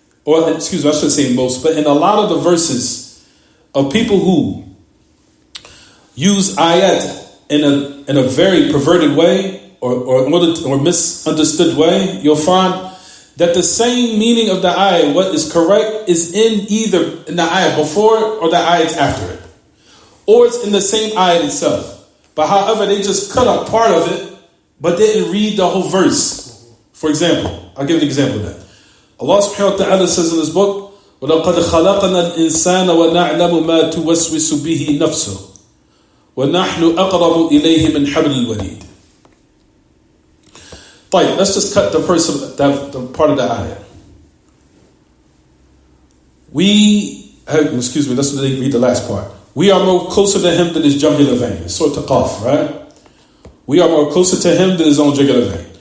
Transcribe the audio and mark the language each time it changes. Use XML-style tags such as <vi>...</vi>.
<en>or excuse me, I shouldn't say most, but in a lot of the verses of people who use ayat in a very perverted way or misunderstood way, you'll find that the same meaning of the ayat, what is correct, is in either in the ayat before or the ayat after it, or it's in the same ayat itself. But however, they just cut up part of it, but didn't read the whole verse. For example, I'll give an example of that. Allah subhanahu wa ta'ala says in His book,</en> <ar>وَلَقَدْ خَلَقْنَا الْإِنسَانَ وَنَعْلَمُ مَا تُوَسْوِسُ بِهِ نَفْسُهُ وَنَحْنُ أَقْرَبُ إِلَيْهِ مِنْ حَبْلِ الْوَرِيدِ.</ar> <en>Right, let's just cut the the part of the ayah. Let's read the last part. We are more closer to Him than His jugular vein. It's sort of Qaf, right? We are more closer to Him than His own jugular vein.</en>